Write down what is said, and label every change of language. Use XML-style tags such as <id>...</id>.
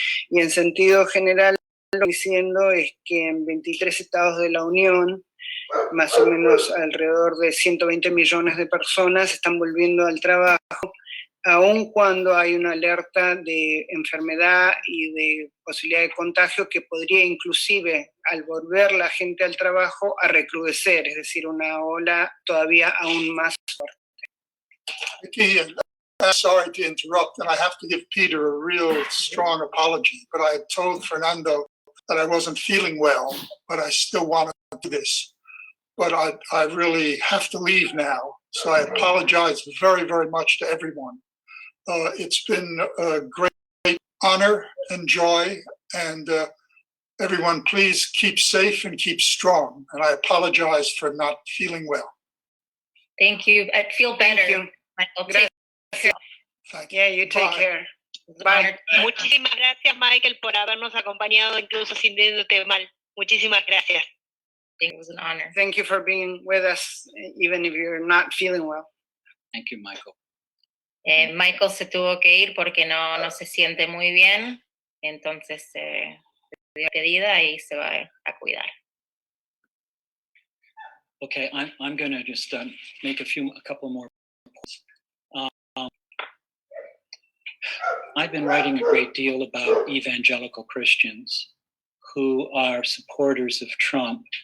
<es>Y en sentido general, lo que estoy diciendo es que en 23 estados de la Unión, más o menos alrededor de 120 millones de personas están volviendo al trabajo, aun cuando hay una alerta de enfermedad y de posibilidad de contagio que podría inclusive, al volver la gente al trabajo, a recrudecer, es decir, una ola todavía aún más fuerte.</es> <en>Vicky, I'm sorry to interrupt, and I have to give Peter a real strong apology, but I had told Fernando that I wasn't feeling well, but I still wanted to do this. But I really have to leave now, so I apologize very, very much to everyone. It's been a great honor and joy, and everyone, please keep safe and keep strong. And I apologize for not feeling well. Thank you. I feel better. Thank you. Michael, too. Thank you. Yeah, you take Bye. care. It's an Bye. honor.</en> <es>Muchísimas gracias, Michael, por habernos acompañado, incluso sintiéndote mal. Muchísimas gracias.</es> <en>It was an honor. Thank you for being with us, even if you're not feeling well. Thank you, Michael.</en> <es>Michael se tuvo que ir porque no se siente muy bien, entonces se dio pedida y se va a cuidar.</es> <en>Okay, I'm going to just make a couple more points. I've been writing a great deal about evangelical Christians who are supporters of Trump.</en>